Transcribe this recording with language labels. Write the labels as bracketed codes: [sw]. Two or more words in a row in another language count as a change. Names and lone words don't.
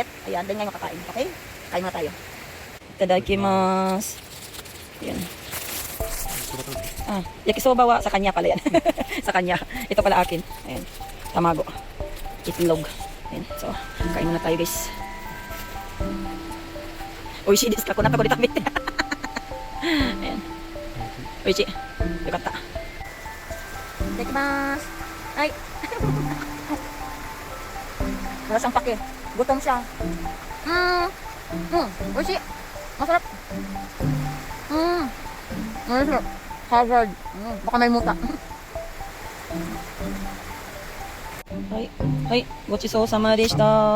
[tl] Ayan, then ngayon kakain. Okay? Kain muna tayo. Itadakimasu. Ayan. Yakisoba wa sa kanya pala yan. Sa kanya. Ito pala akin. Ayan. Tamago. Itlog. Ayan. So, kain muna tayo guys. [ja] 美味しいですか? [tl] Kunata ko dito. Ayan. Oishi. Yukata. Itadakimasu. Ay. Wala siyang pake. Gutom siya. Oishi. Masarap. Masarap. Hazard. Baka may muta. [ja] Ay, ごちそうさまでした.